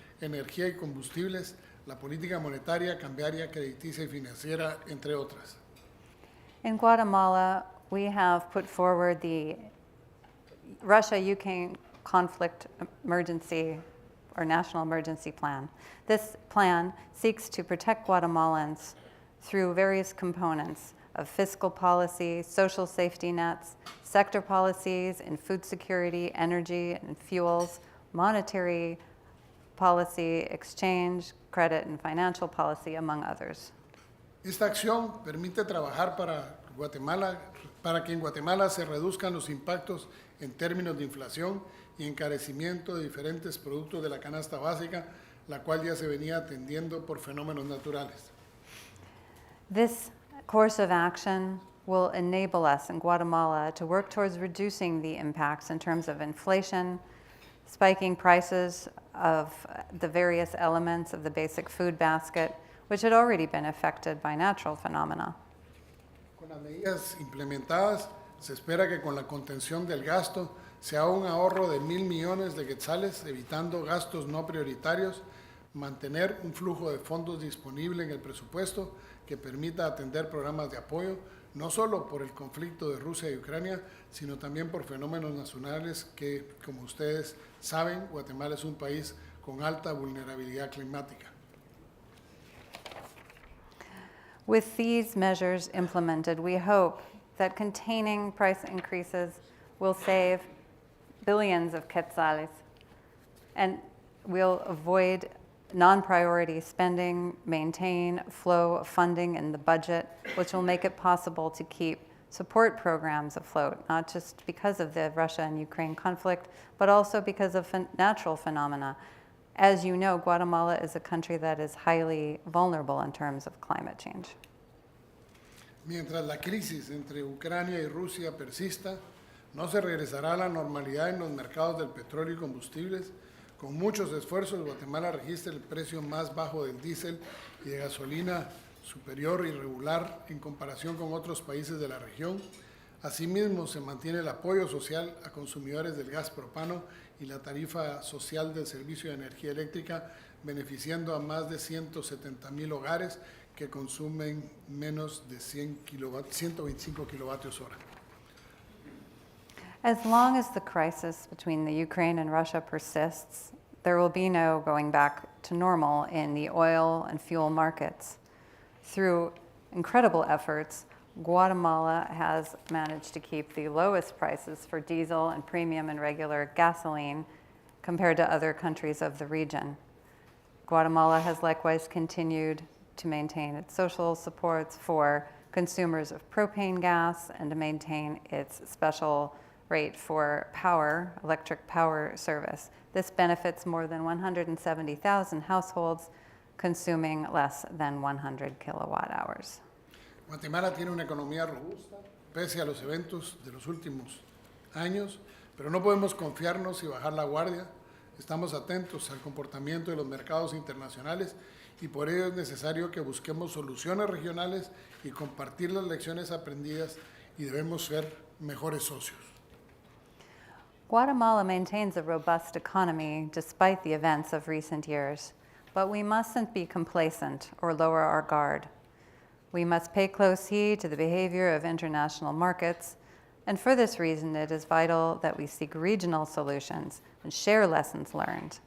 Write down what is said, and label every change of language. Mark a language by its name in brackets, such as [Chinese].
[Spanish] energía y combustibles, la política monetaria, cambiaria, crediticia y financiera, entre otras. [English] In Guatemala, we have put forward the Russia-Ukraine conflict emergency or national emergency plan. This plan seeks to protect Guatemalans through various components of fiscal policy, social safety nets, sector policies in food security, energy and fuels, monetary policy, exchange, credit and financial policy, among others. [Spanish] Esta acción permite trabajar para que en Guatemala se reduzcan los impactos en términos de inflación y encarecimiento de diferentes productos de la canasta básica, la cual ya se venía atendiendo por fenómenos naturales. [English] This course of action will enable us in Guatemala to work towards reducing the impacts in terms of inflation, spiking prices of the various elements of the basic food basket, which had already been affected by natural phenomena. [Spanish] Con las medidas implementadas, se espera que con la contención del gasto se haga un ahorro de 1,000 millones de quetzales, evitando gastos no prioritarios, mantener un flujo de fondos disponible en el presupuesto que permita atender programas de apoyo, no solo por el conflicto de Rusia y Ucrania, sino también por fenómenos nacionales que, como ustedes saben, Guatemala es un país con alta vulnerabilidad climática. [English] With these measures implemented, we hope that containing price increases will save billions of quetzales and will avoid non-priority spending, maintain flow of funding in the budget, which will make it possible to keep support programs afloat, not just because of the Russia and Ukraine conflict, but also because of natural phenomena. As you know, Guatemala is a country that is highly vulnerable in terms of climate change. [Spanish] Mientras la crisis entre Ucrania y Rusia persista, no se regresará a la normalidad en los mercados del petróleo y combustibles. Con muchos esfuerzos, Guatemala registra el precio más bajo del diésel y de gasolina superior y regular en comparación con otros países de la región. Asimismo, se mantiene el apoyo social a consumidores del gas propano y la tarifa social del servicio de energía eléctrica, beneficiando a más de 170,000 hogares que consumen menos de 125 kilovatios hora. [English] As long as the crisis between the Ukraine and Russia persists, there will be no going back to normal in the oil and fuel markets. Through incredible efforts, Guatemala has managed to keep the lowest prices for diesel and premium and regular gasoline compared to other countries of the region. Guatemala has likewise continued to maintain its social supports for consumers of propane gas and to maintain its special rate for power, electric power service. This benefits more than 170,000 households consuming less than 100 kilowatt hours. [Spanish] Guatemala tiene una economía robusta, pese a los eventos de los últimos años, pero no podemos confiarnos y bajar la guardia. Estamos atentos al comportamiento de los mercados internacionales y por ello es necesario que busquemos soluciones regionales y compartir las lecciones aprendidas y debemos ser mejores socios. [English] Guatemala maintains a robust economy despite the events of recent years, but we mustn't be complacent or lower our guard. We must pay close heed to the behavior of international markets, and for this reason it is vital that we seek regional solutions and share lessons learned.